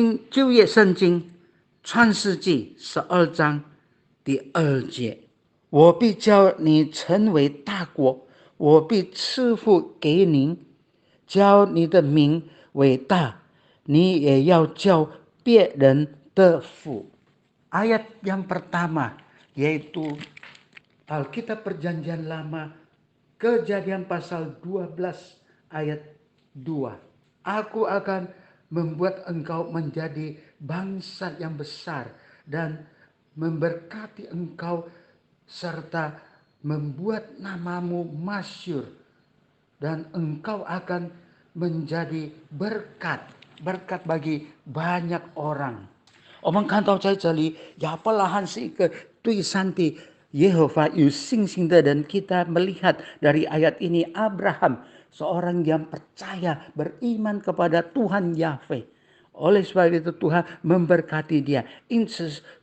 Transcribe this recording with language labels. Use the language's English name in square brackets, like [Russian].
[Chinese] 旧约圣经创世纪12章第2节，我必叫你成为大国，我必赐福给你，叫你的名为大，你也要叫别人得福。 [Indonesian] Ayat yang pertama yaitu Alkitab Perjanjian Lama, Kejadian pasal 12 ayat 2. Aku akan membuat engkau menjadi bangsa yang besar dan memberkati engkau serta membuat namamu masyhur, dan engkau akan menjadi berkat bagi banyak orang。 [Chinese] 我们看到在这里，亚伯拉罕是一个对上帝耶和华有信心的人。 [Indonesian] Kita melihat dari ayat ini, Abraham seorang yang percaya, beriman kepada Tuhan Yahweh。Oleh sebab itu Tuhan memberkati dia。 [Chinese] 因此